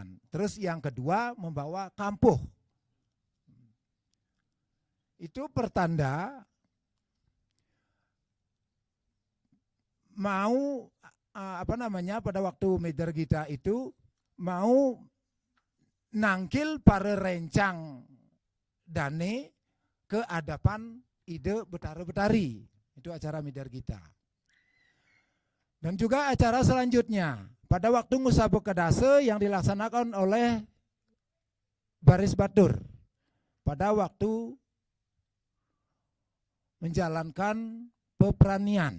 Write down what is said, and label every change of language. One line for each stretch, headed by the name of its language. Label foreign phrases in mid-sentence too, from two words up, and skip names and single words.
Indonesian: Terus yang kedua membawa kampuh. Itu pertanda mau pada waktu Midergita itu mau
Balinese: nangkil para rencang dane
Indonesian: ke hadapan ide Betara-Betari. Itu acara Midergita. Dan juga acara selanjutnya pada waktu Ngusabe Kedase yang dilaksanakan oleh Baris Batur pada waktu menjalankan peperanian.